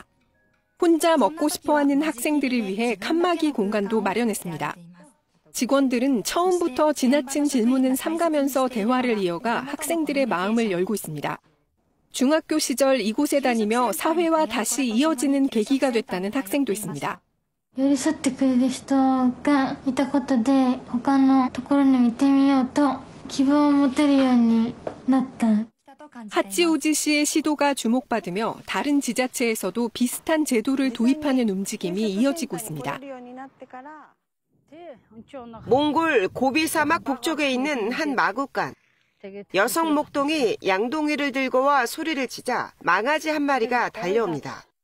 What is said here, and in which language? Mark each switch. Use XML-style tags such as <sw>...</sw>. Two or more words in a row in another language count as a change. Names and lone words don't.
<ko>혼자 먹고 싶어하는 학생들을 위해 칸막이 공간도 마련했습니다. 직원들은 처음부터 지나친 질문은 삼가면서 대화를 이어가 학생들의 마음을 열고 있습니다. 중학교 시절 이곳에 다니며 사회와 다시 이어지는 계기가 됐다는 학생도 있습니다.</ko> <ja>寄り添ってくれる人がいたことで他のところにも行ってみようと希望を持てるようになった。</ja> <ko>하치오지시의 시도가 주목받으며 다른 지자체에서도 비슷한 제도를 도입하는 움직임이 이어지고 있습니다. 몽골 고비 사막 북쪽에 있는 한 마구간. 여성 목동이 양동이를 들고 와 소리를 치자 망아지 한 마리가 달려옵니다.</ko>